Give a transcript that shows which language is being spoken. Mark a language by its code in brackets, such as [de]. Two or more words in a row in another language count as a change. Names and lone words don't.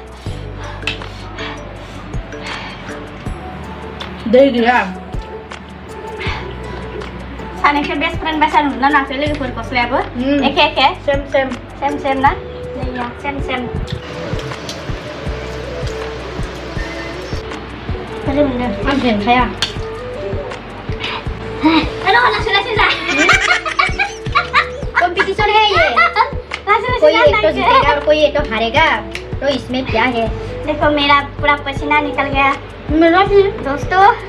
[brx] दै गैया सानैखौ [en] best friend [brx] बायसा नुना नाखै लोगोफोर गस्लायाबो एखे सेम ना दैया सेम बोरै मोनदों आं फेंखाया [id] aduh langsung जा [hi] कंपटीशन है ये कोई एक तो जीतेगा और कोई एक तो हारेगा तो इसमें क्या है देखो मेरा पूरा पसीना निकल गया मेरा भी दोस्तों